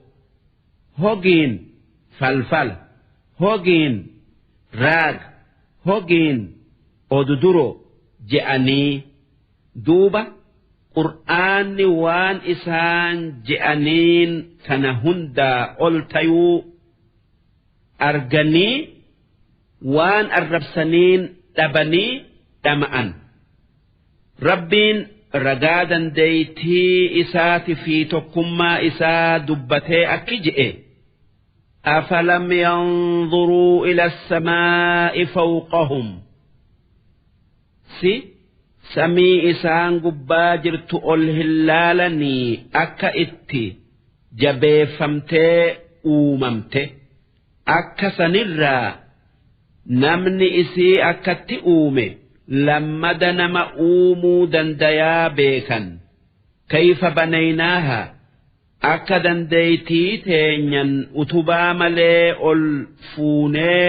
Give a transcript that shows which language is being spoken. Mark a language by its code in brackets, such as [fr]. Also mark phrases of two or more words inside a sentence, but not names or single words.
[om] hogiin falfala hogiin raaga hogiin oduduroo je'anii duuba qur'aanni waan isaan je'aniin kana hundaa ol tayuu arganii waan arrabsaniin dhabanii dhama'an. Rabbiin ragaa dandeeytii isaati fi tokkummaa isaa dubbatee akki je'e. [ar] أفلم ينظروا إلى السماء فوقهم [om] samii isaan gubbaa jirtu ol hillaalanii akka itti jabeeffamtee uumamte akka sanirraa namni isii akkatti uume lammada nama uumuu dandayaa beekan [ar] كيف بنيناها [om] akka dandeeytii teenyan utubaa malee ol fuunee